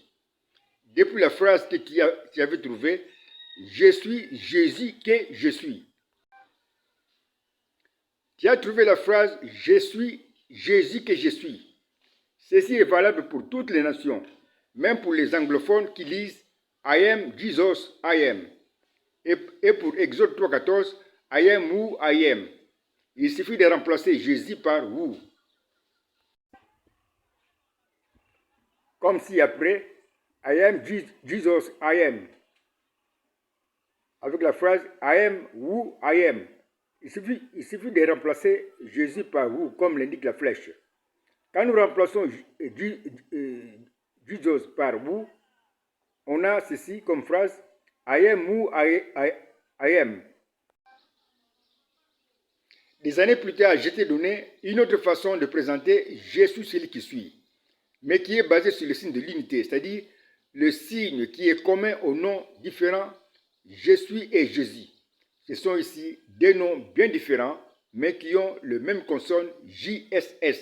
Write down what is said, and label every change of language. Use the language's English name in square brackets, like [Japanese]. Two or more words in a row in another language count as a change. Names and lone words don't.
[French] Depuis la phrase que tu avais trouvée, je suis Jésus que je suis. Tu as trouvé la phrase je suis Jésus que je suis. Ceci est valable pour toutes les nations, même pour les anglophones qui lisent [English] I am Jesus, I am. [French] Et pour Exode 3,14, [English] I am who I am. [French] Il suffit de remplacer Jésus par vous. Comme si après, [English] I am Jesus, I am. [French] Avec la phrase [English] I am who I am. [French] Il suffit de remplacer Jésus par vous, comme l'indique la flèche. Quand nous remplaçons Jesus par vous, on a ceci comme phrase [English] I am who I am. [French] Des années plus tard, je t'ai donné une autre façon de présenter Jésus, celui qui suit, mais qui est basé sur le signe de l'unité, c'est-à-dire le signe qui est commun aux noms différents Je suis et Jésus. Ce sont ici deux noms bien différents, mais qui ont le même consonne JSS.